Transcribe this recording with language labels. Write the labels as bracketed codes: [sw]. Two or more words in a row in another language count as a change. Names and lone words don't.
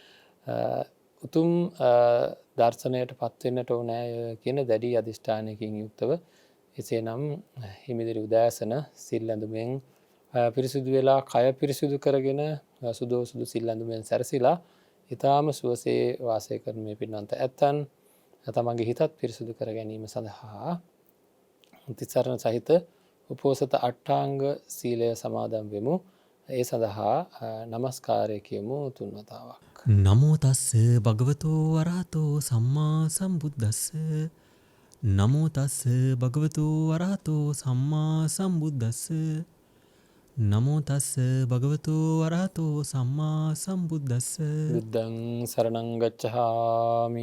[si] උතුම් දර්ශනයට පත් වෙන්නට ඕනෑ කියන දැඩි අධිෂ්ඨානයකින් යුක්තව එසේනම් හිමිදිරි උදෑසන සිල් ඇඳුමෙන් පිරිසිදු වෙලා කය පිරිසිදු කරගෙන සුදු සිල් ඇඳුමෙන් සැරසිලා ඊටාම සුවසේ වාසය කරන මේ පින්වන්ත ඇත්තන් තමන්ගේ හිතත් පිරිසිදු කර ගැනීම සඳහා තිසරණ සහිත උපෝසත අට්ඨාංග සීලය සමාදන් වෙමු. ඒ සඳහා নমස්කාරය කියමු 3 වතාවක්. [pi] නමෝ තස්ස භගවතෝ අරහතෝ සම්මා සම්බුද්දස්ස. නමෝ තස්ස භගවතෝ අරහතෝ සම්මා සම්බුද්දස්ස. නමෝ තස්ස භගවතෝ අරහතෝ සම්මා සම්බුද්දස්ස. බුද්ධං සරණං ගච්ඡාමි.